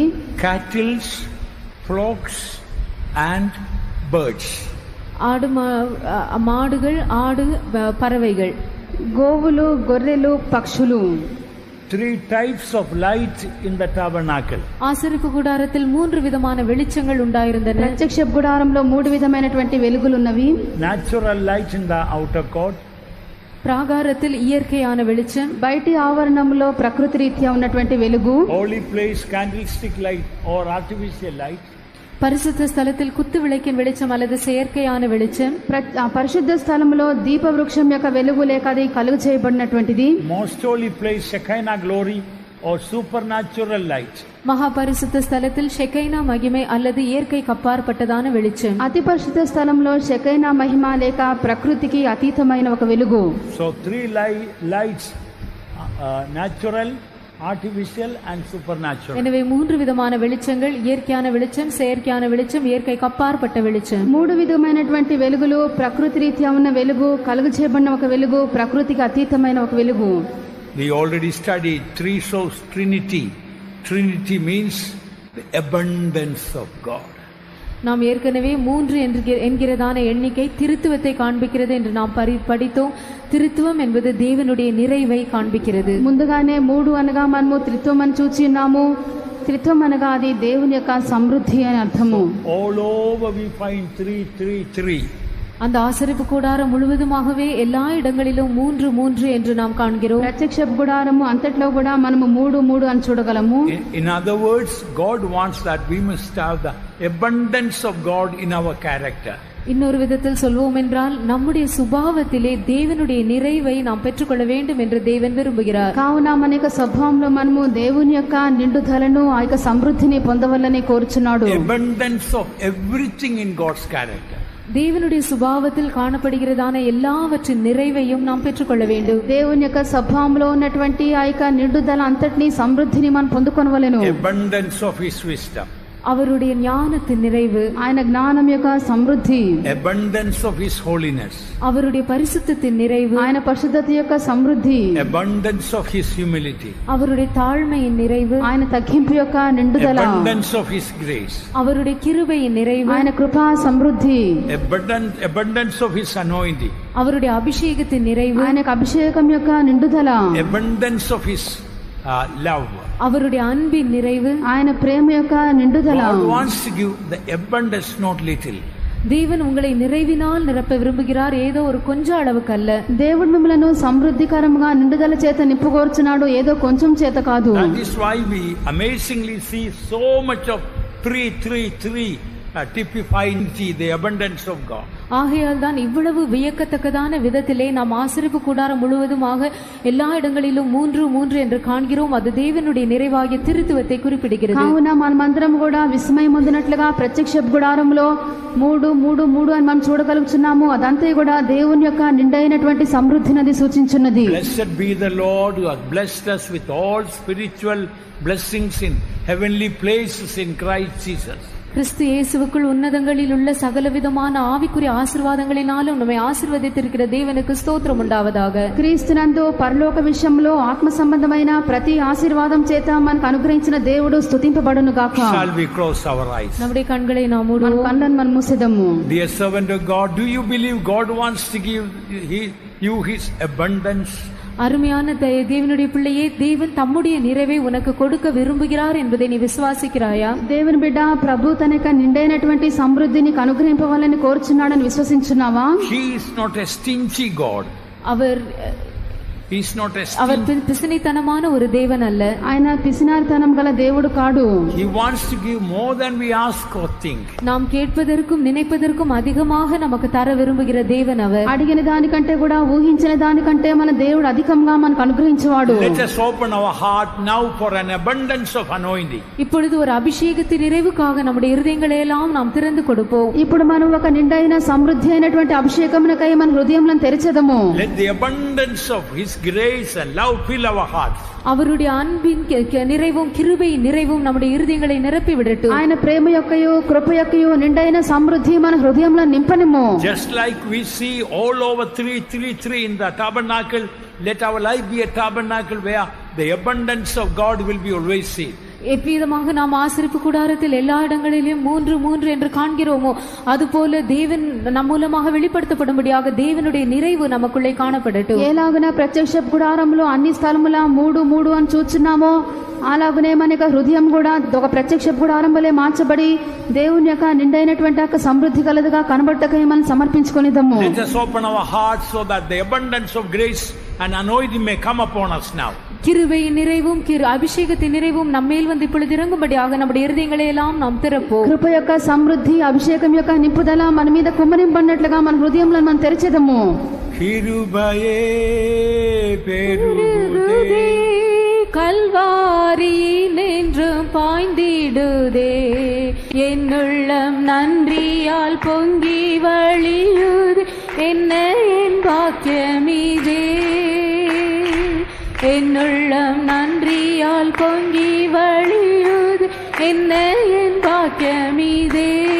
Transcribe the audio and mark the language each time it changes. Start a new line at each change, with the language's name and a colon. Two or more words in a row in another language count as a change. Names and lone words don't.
English: Cattle, flocks and birds.
Tamil: மாடுகள், ஆடு, பறவைகள்.
Telugu: గోవులు, గొర్రెలు, పక్షులు.
English: 3 types of light in the tabernacle.
Tamil: ஆசரிப்பு கூடாரத்தில் 3 விதமான வெளிச்சங்கள் உண்டாயிருந்தன.
Telugu: ప్రత్యక్ష గుడారంలో 3 విధమైనటువంటి వెలుగులు ఉన్నవి.
English: Natural light in the outer court.
Tamil: ప్రాకారத்தில் ఇయర్కేయాన வெளிச்சம்.
Telugu: బయటి ఆవరణంలో ప్రకృతి రీత్యా ఉన్నటువంటి వెలుగు.
English: Holy place candlestick light or artificial light.
Tamil: பரிசுத்த ஸ்தலத்தில் குத்து விளக்கின் வெளிச்சம் அல்லது செயற்கையான வெளிச்சம்.
Telugu: పరిశుద్ధ స్థలంలో దీప వృక్షం యొక్క వెలుగు లేక అది కలుగు చేయబడినటువంటిది.
English: Most holy place Shekinah glory or supernatural light.
Tamil: மகா பரிசுத்த ஸ்தலத்தில் ஷெகைனா மகிமை அல்லது இயற்கை கப்பாற்பட்டதான வெளிச்சம்.
Telugu: అతి పరిశుద్ధ స్థలంలో షెకైనా మహిమ లేక ప్రకృతికి అతీతమైన ఒక వెలుగు.
English: So 3 lights, natural, artificial and supernatural.
Tamil: எனவே 3 விதமான வெளிச்சங்கள், இயற்கையான வெளிச்சம், செயற்கையான வெளிச்சம், இயற்கை கப்பாற்பட்ட வெளிச்சம்.
Telugu: 3 విధమైనటువంటి వెలుగులు, ప్రకృతి రీత్యా ఉన్న వెలుగు, కలుగు చేయబడిన ఒక వెలుగు, ప్రకృతికి అతీతమైన ఒక వెలుగు.
English: We already studied 3 source Trinity. Trinity means the abundance of God.
Tamil: நாம் ஏற்கனவே 3 என்கிறதான எண்ணிக்கை திருத்துவத்தை காண்பிக்கிறது என்று நாம் படித்தோம். திருத்துவம் என்பது தேவனுடைய நிறைவை காண்பிக்கிறது.
Telugu: ముందుగానే 3 అనగా మనము త్రిత్వం అని చూచి ఉన్నాము. త్రిత్వం అనగా అది దేవుని యొక్క సమృద్ధి అని అర్థము.
English: All over we find 3, 3, 3.
Tamil: அந்த ஆசரிப்பு கூடாரம் முழுவதுமாகவே எல்லா இடங்களிலும் 3, 3 என்று நாம் காண்கிறோம்.
Telugu: ప్రత్యక్ష గుడారము అంతట్లో కూడా మనము 3, 3 అని చూడగలము.
English: In other words, God wants that we must have the abundance of God in our character.
Tamil: இன்னொரு விதத்தில் சொல்வோம் என்றால் நம்முடைய சுபாவத்திலே தேவனுடைய நிறைவை நாம் பெற்றுக்கொள்ள வேண்டும் என்று தேவன் விரும்புகிறார்.
Telugu: కావున మన యొక్క స్వభావంలో మనము దేవుని యొక్క నిండుదలను ఆ యొక్క సమృద్ధిని పొందవలని కోరుచున్నాడు.
English: Abundance of everything in God's character.
Tamil: தேவனுடைய சுபாவத்தில் காணப்படுகிறதான எல்லாவற்றின் நிறைவையும் நாம் பெற்றுக்கொள்ள வேண்டும்.
Telugu: దేవుని యొక్క స్వభావంలో ఉన్నటువంటి ఆ యొక్క నిండుదల అంతటిని సమృద్ధిని మనం పొందుకొనవలెను.
English: Abundance of His wisdom.
Tamil: அவருடைய ஞானத்தின் நிறைவு,
Telugu: ఆయన జ్ఞానం యొక్క సమృద్ధి.
English: Abundance of His holiness.
Tamil: அவருடைய பரிசுத்தத்தின் நிறைவு,
Telugu: ఆయన పరిశుద్ధత యొక్క సమృద్ధి.
English: Abundance of His humility.
Tamil: அவருடைய தாழ்மையின் நிறைவு,
Telugu: ఆయన తగ్గింపు యొక్క నిండుదల.
English: Abundance of His grace.
Tamil: அவருடைய கிருபையின் நிறைவு,
Telugu: ఆయన కృపా సమృద్ధి.
English: Abundance of His anointing.
Tamil: அவருடைய அபிஷேகத்தின் நிறைவு,
Telugu: ఆయన అభిషేకం యొక్క నిండుదల.
English: Abundance of His love.
Tamil: அவருடைய அன்பின் நிறைவு,
Telugu: ఆయన ప్రేమ యొక్క నిండుదల.
English: God wants to give the abundance, not little.
Tamil: தேவன் உங்களை நிறைவினால் நிரப்ப விரும்புகிறார், ஏதோ ஒரு கொஞ்ச அளவுக்கு அல்ல.
Telugu: దేవుడు మిమ్మలను సమృద్ధికరంగా నిండుదల చేత నింపుకోర్చున్నాడు, ఏదో కొంచెం చేత కాదు.
English: That is why we amazingly see so much of 3, 3, 3 typifying the abundance of God.
Tamil: ஆகையால் தான் இவ்வளவு வியக்கத்தக்கதான விதத்திலே நாம் ஆசரிப்பு கூடாரம் முழுவதுமாக எல்லா இடங்களிலும் 3, 3 என்று காண்கிறோம். அது தேவனுடைய நிறைவாகிய திருத்துவத்தை குறிப்பிடுகிறது.
Telugu: కావున మనమందరం కూడా విస్మయం పొందినట్లుగా ప్రత్యక్ష గుడారంలో 3, 3, 3 అని మనం చూడగలుగుతున్నాము. అదంతా కూడా దేవుని యొక్క నిండైనటువంటి సమృద్ధిని అది సూచించున్నది.
English: Blessed be the Lord who has blessed us with all spiritual blessings in heavenly places in Christ Jesus.
Tamil: கிறிஸ்து இயேசுவுக்குள் உன்னதங்களில் உள்ள சகலவிதமான ஆவிக்குரிய ஆசீர்வாதங்களினாலும் நம்மை ஆசீர்வதித்திருக்கிற தேவனுக்கு ஸ்தோத்திரம் உண்டாவதாக.
Telugu: క్రీస్తునందు పరలోక విషయంలో ఆత్మ సంబంధమైన ప్రతి ఆశీర్వాదం చేత మనకు అనుగ్రహించిన దేవుడు స్తుతింపబడును గాక.
English: Shall we close our eyes?
Tamil: நம்முடைய கண்களை நாம்
Telugu: మన
Tamil: மூடுவோம்.
Telugu: కళ్ళను మనం మూసేద్దాము.
English: Dear servant of God, do you believe God wants to give you His abundance?
Tamil: அருமையான தேவனுடைய பிள்ளையே, தேவன் தம்முடைய நிறைவை உனக்கு கொடுக்க விரும்புகிறார் என்பதை நீ விசுவாசிக்கிறாயா?
Telugu: దేవుని బిడ్డ, ప్రభు తన యొక్క నిండైనటువంటి సమృద్ధిని అనుగ్రహింపవాలని కోరుచున్నాడని విశ్వసించున్నావా?
English: He is not a stingy God.
Tamil: அவர்
English: He's not a
Tamil: அவர்
English: stingy.
Tamil: பிசினித்தனமான ஒரு தேவன் அல்ல.
Telugu: ఆయన పిసినారితనం గల దేవుడు కాడు.
English: He wants to give more than we ask or think.
Tamil: நாம் கேட்பதற்கும் நினைப்பதற்கும் அதிகமாக நமக்கு தர விரும்புகிற தேவன் அவர்.
Telugu: అడిగిన దానికంటే కూడా ఊహించిన దానికంటే మన దేవుడు అధికంగా మనకు అనుగ్రహించేవాడు.
English: Let us open our heart now for an abundance of anointing.
Tamil: இப்பொழுது ஒரு அபிஷேகத்தின் நிறைவுக்காக நம்முடைய இருதயங்களை எல்லாம் நாம் திறந்து கொடுப்போம்.
Telugu: ఇప్పుడు మనం ఒక నిండైన సమృద్ధి అయినటువంటి అభిషేకమునకై మన హృదయములను తెరిచెదము.
English: Let the abundance of His grace and love fill our hearts.
Tamil: அவருடைய அன்பின் நிறைவும் கிருபையின் நிறைவும் நம்முடைய இருதயங்களை நிரப்பி விடட்டும்.
Telugu: ఆయన ప్రేమ యొక్కయు కృప యొక్కయు నిండైన సమృద్ధి మన హృదయంలో నింపనిము.
English: Just like we see all over 333 in the tabernacle, let our life be a tabernacle where the abundance of God will be always seen.
Tamil: எவ்விதமாக நாம் ஆசரிப்பு கூடாரத்தில் எல்லா இடங்களிலும் 3 என்று காண்கிறோமோ அதுபோல தேவன் நம் மூலமாக வெளிப்படுத்தப்படும்படியாக தேவனுடைய நிறைவு நமக்குள்ளே காணப்படட்டும்.
Telugu: ఎలాగున ప్రత్యక్ష గుడారంలో అన్ని స్థలముల 3 అని చూస్తున్నామో అలాగునే మన యొక్క హృదయం కూడా ఒక ప్రత్యక్ష గుడారం వలె మార్చబడి దేవుని యొక్క నిండైనటువంటి యొక్క సమృద్ధి కలదుగా కనబడటకై మనం సమర్పించుకొనిదము.
English: Let us open our hearts so that the abundance of grace and anointing may come upon us now.
Tamil: கிருபையின் நிறைவும் அபிஷேகத்தின் நிறைவும் நம்மேல் வந்து இப்பொழுது இறங்கும்படியாக நம்முடைய இருதயங்களை எல்லாம் நாம் திறப்போம்.
Telugu: కృప యొక్క సమృద్ధి అభిషేకం యొక్క నింపుదల మన మీద కుమ్మరింపడినట్లుగా మన హృదయంలో మనం తెరిచెదము.
Tamil: கிருபையே பெருகுதே கல்வாரி நின்றும் பாய்ந்திடுதே என்னுள்ளம் நன்றியால் பொங்கி வழியுதே என்ன என் பாக்கியமிதே என்னுள்ளம் நன்றியால் பொங்கி வழியுது என்ன என் பாக்கியமிதே